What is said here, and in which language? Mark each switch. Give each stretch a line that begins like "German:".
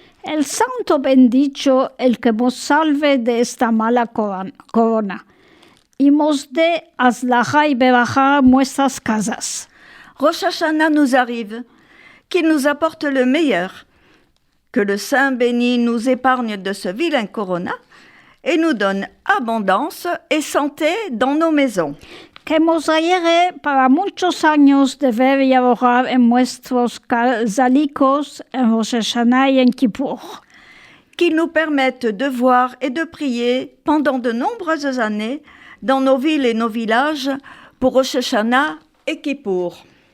Ladino: El santo bendicho el que nos salve de esta mala corona. Y nos dé azlaja y beraja a nuestras casas.
French: Rosh Hashanah nous arrive, qu'il nous apporte le meilleur, que le Saint béni nous épargne de ce vilain corona et nous donne abondance et santé dans nos maisons.
Ladino: Que nos ayere para muchos años de ver y abogar en nuestros casalicos en Rosh Hashanah y en Kippour.
French: Qu'il nous permette de voir et de prier pendant de nombreuses années dans nos villes et nos villages pour Rosh Hashanah et Kippour.